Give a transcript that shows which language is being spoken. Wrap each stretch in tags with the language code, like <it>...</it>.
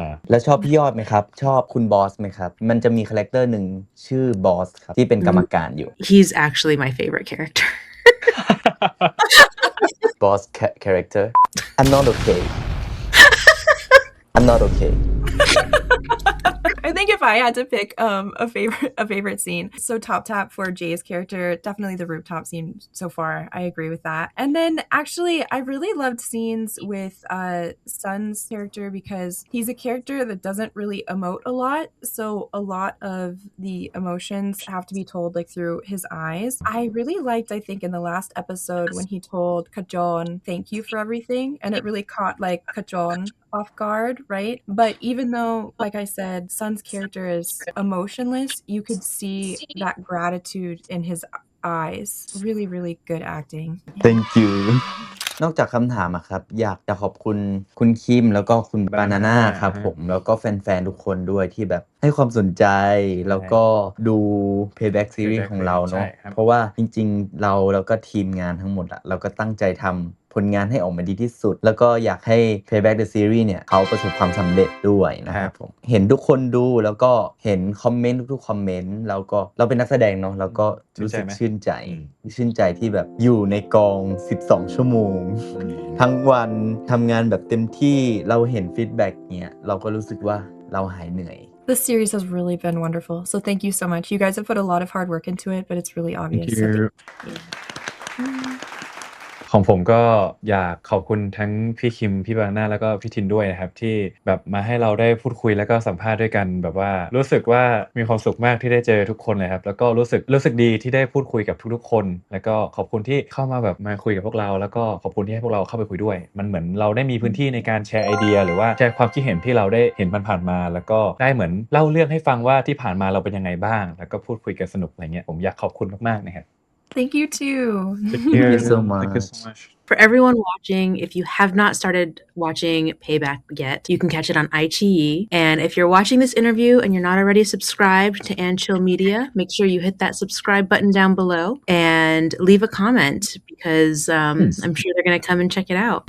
<th>แล้วชอบพี่ยอดไหมครับชอบคุณบอสไหมครับมันจะมีคาแรคเตอร์หนึ่งชื่อบอสครับที่เป็นกรรมการอยู่</th> <en>He's actually my favorite character. boss character I'm not okay I'm not okay I think if I had to pick a favorite scene, so Toptap for Jay's character, definitely the rooftop scene so far. I agree with that. And then actually, I really loved scenes with Sun's character because he's a character that doesn't really emote a lot. So a lot of the emotions have to be told like through his eyes. I really liked, I think, in the last episode when he told Kajon, "Thank you for everything," and it really caught like Kajon off guard, right? But even though, like I said, Sun's character is emotionless, you could see that gratitude in his eyes. Really, really good acting. Thank you</en> <th>นอกจากคำถามครับอยากจะขอบคุณคุณคิมแล้วก็คุณบานาน่าครับผมแล้วก็แฟนๆทุกคนด้วยที่แบบให้ความสนใจแล้วก็ดู Payback Series ของเราเนาะเพราะว่าจริงๆเราแล้วก็ทีมงานทั้งหมดเราก็ตั้งใจทำผลงานให้ออกมาดีที่สุดแล้วก็อยากให้ Payback the Series เนี่ยเขาประสบความสำเร็จด้วยนะครับผมเห็นทุกคนดูแล้วก็เห็นคอมเมนต์ทุกๆคอมเมนต์แล้วก็เราเป็นนักแสดงเนาะแล้วก็รู้สึกชื่นใจที่แบบอยู่ในกอง12ชั่วโมงทั้งวันทำงานแบบเต็มที่เราเห็นฟีดแบ็กเนี่ยเราก็รู้สึกว่าเราหายเหนื่อย</th> <en>The series has really been wonderful. So thank you so much. You guys have put a lot of hard work into it, but it's really obvious. Thank you.</en> <th>ของผมก็อยากขอบคุณทั้งพี่คิมพี่บานาน่าแล้วก็พี่ทินด้วยนะครับที่แบบมาให้เราได้พูดคุยแล้วก็สัมภาษณ์ด้วยกันแบบว่ารู้สึกว่ามีความสุขมากที่ได้เจอทุกคนเลยครับแล้วก็รู้สึกดีที่ได้พูดคุยกับทุกๆคนแล้วก็ขอบคุณที่เข้ามาแบบมาคุยกับพวกเราแล้วก็ขอบคุณที่ให้พวกเราเข้าไปคุยด้วยมันเหมือนเราได้มีพื้นที่ในการแชร์ไอเดียหรือว่าแชร์ความคิดเห็นที่เราได้เห็นผ่านๆมาแล้วก็ได้เหมือนเล่าเรื่องให้ฟังว่าที่ผ่านมาเราเป็นยังไงบ้างแล้วก็พูดคุยกันสนุกอะไรเงี้ยผมอยากขอบคุณมากๆนะครับ</th> <en>Thank you too. Thank Thank you so Thank you so much. much. For everyone watching, if you have not started watching Payback yet, you can catch it on iQIYI. And if you're watching this interview and you're not already subscribed to And Chill Media, make sure you hit that subscribe button down below and leave a comment because I'm sure they're going to come and check it out.</en>